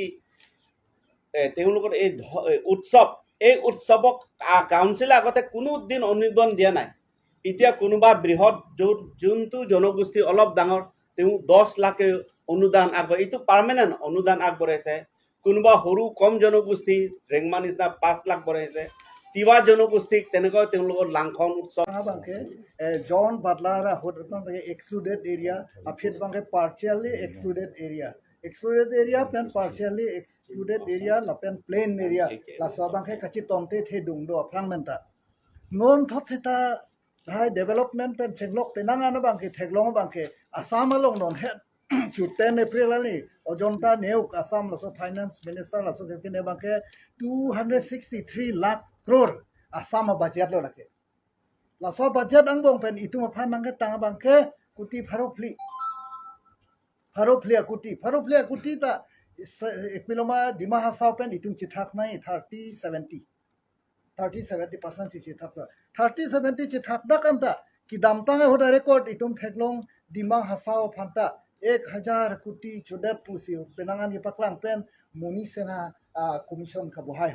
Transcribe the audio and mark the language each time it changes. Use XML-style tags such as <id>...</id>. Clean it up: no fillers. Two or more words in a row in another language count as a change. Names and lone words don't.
<as>তেওঁলোকৰ এই উৎসৱক কাউন্সিলে আগতে কোনো দিন অনুদান দিয়া নাই এতিয়া কোনোবা বৃহৎ যোনটো জনগোষ্ঠী অলপ ডাঙৰ তেওঁ 10 লাখ অনুদান আগবঢ়াই এইটো পাৰ্মানেণ্ট অনুদান আগবঢ়াইছে কোনোবা সৰু কম জনগোষ্ঠী ৰেংমা নিচিনা 5 লাখ বঢ়াইছে তিৱা জনগোষ্ঠীক তেনেকৈ তেওঁলোকৰ লাংখন উৎসৱ</as> <en>John Butler excluded area</en> <mjw>afit bangke</mjw> <en>partially excluded area pen partially excluded area</en> <mjw>la pen</mjw> <en>plain area</en> <mjw>la so bangke kachi tomte the dung do fragmenta non thot sita hai development pen chenglok penanga na bangke theglong bangke asam along non he to 10 April ani ojonta neuk assam la so</mjw> <en>finance minister</en> <mjw>la so kene bangke 263 lakh crore assam budget lo lake la so budget ang bong pen itu ma phan bangke tang bangke kuti pharofli kuti ta ekpiloma dima hasau pen itung chithak nai 30-70% chithak 30-70 chithak da kanta ki damtang hoda record itung theklong dima hasau phanta 1000 koti chodat pusi penangan ni paklang pen muni sena commission ka bohai</mjw>